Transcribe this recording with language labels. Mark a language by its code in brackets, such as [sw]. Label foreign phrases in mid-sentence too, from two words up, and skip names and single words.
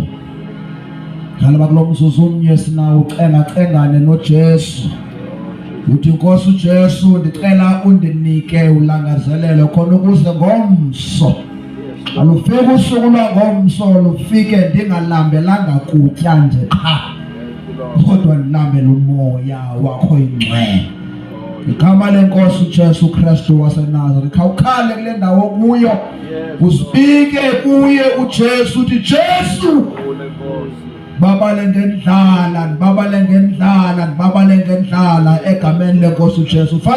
[xh] Khala bakulomzuzu omnye sinawo uxengacengane noJesu. Uthi Nkosi uJesu ndicela undinike ulangazelelo khona ukuze ngomso alufike usuku lwangomso lufike ndingalambelanga kutya nje qha kodwa ndilambele umoya wakho oyingcwele. Igama lenkosi uJesu Kristu waseNazareth khawukhale kule ndawo kuyo usipike kuye uJesu uthi Jesu babale ngendlala egameni lenkosi uJesu.